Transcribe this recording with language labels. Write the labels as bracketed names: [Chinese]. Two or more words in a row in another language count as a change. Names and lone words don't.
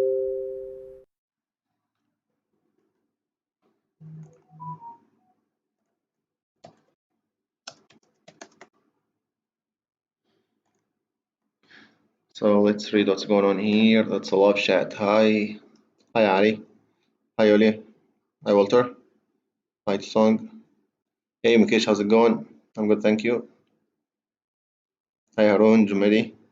[English] So let's read what's going on here. That's a live chat. Hi. Hi Ali. Hi Oli. Hi Walter. Hi Song. Hey Mukesh, how's it going? I'm good, thank you. Hi Harun, Jumeli.